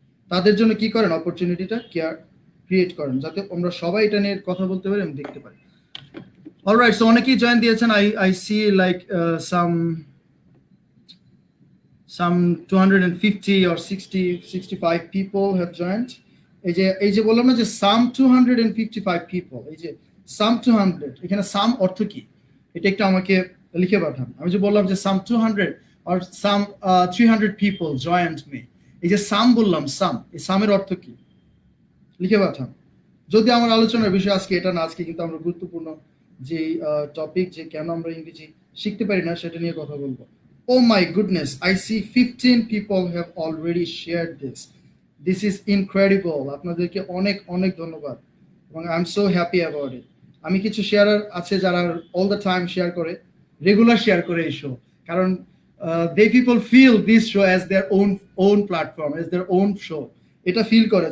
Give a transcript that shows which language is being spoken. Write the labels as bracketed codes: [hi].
[bn] তাদের জন্য কি করেন, অপরচুনিটিটা ক্রিয়েট করেন, যাতে আমরা সবাই এটা নিয়ে কথা বলতে পারি এবং দেখতে পারি। অলরাইট, সো অনেকেই জয়েন দিয়েছেন। [en] I see like some 250 or 65 people have joined. [bn] এই যে বললাম না যে [en] some 255 people, [bn] এই যে some 200, এখানে some অর্থ কি এটা একটু আমাকে লিখে পাঠান। আমি যে বললাম যে [en] some 200 or some 300 people joined me, [bn] এই যে some বললাম, এই some এর অর্থ কি লিখে পাঠান। যদি আমার আলোচনার বিষয় আজকে এটা না, আজকে কিন্তু আমরা গুরুত্বপূর্ণ যে টপিক, যে কেন আমরা ইংরেজি শিখতে পারি না, সেটা নিয়ে কথা বলবো। [en] Oh my goodness, I see 15 people have already shared this. This is incredible. [bn] আপনাদেরকে অনেক অনেক ধন্যবাদ, এবং [en] I am so happy about it. [bn] আমি কিছু শেয়ারার আছে যারা [en] all the time [bn] শেয়ার করে, রেগুলার শেয়ার করে এই শো, কারণ [en] they people feel this show as their own platform, as their own show, [bn] এটা ফিল করে।